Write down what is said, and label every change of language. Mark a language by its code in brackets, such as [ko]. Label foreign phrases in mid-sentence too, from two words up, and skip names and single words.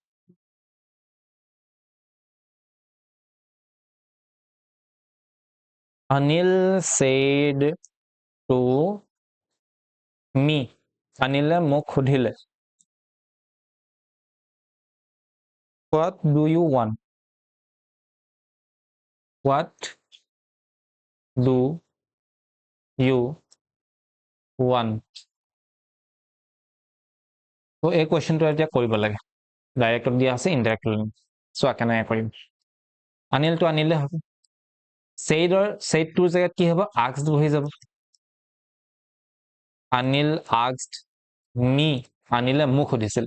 [en] Anil said to me. Anile [as] মোক সুধিলে। [en] What do you want? What do you want? [as] তো এই কোৱেশ্চনটো এতিয়া কৰিব লাগে। ডাইৰেক্টত দিয়া আছে, ইনডাইৰেক্টলি চোৱা কেনেকৈ কৰিম। আনিলটো আনিলে হ'ব। সেইটোৰ জেগাত কি হ'ব? আস্কড বহি যাব। [en] Anil asked me, [as] আনিলে মোক সুধিছিল।